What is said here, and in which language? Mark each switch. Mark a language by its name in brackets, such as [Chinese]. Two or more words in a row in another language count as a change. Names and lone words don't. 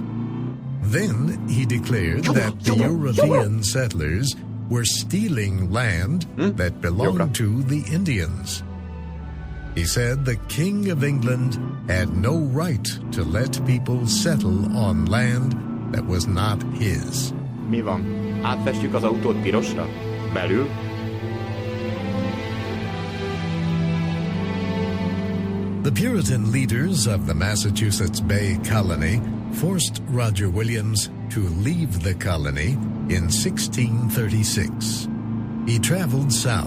[English] Then he declared that the European settlers were stealing land that belonged to the Indians. He said the King of England had no right to let people settle on land that was not his. [Hungarian] Mi van? Átfestjük az autót pirosra? Belül? [English] The Puritan leaders of the Massachusetts Bay Colony forced Roger Williams to leave the colony in 1636. He traveled south.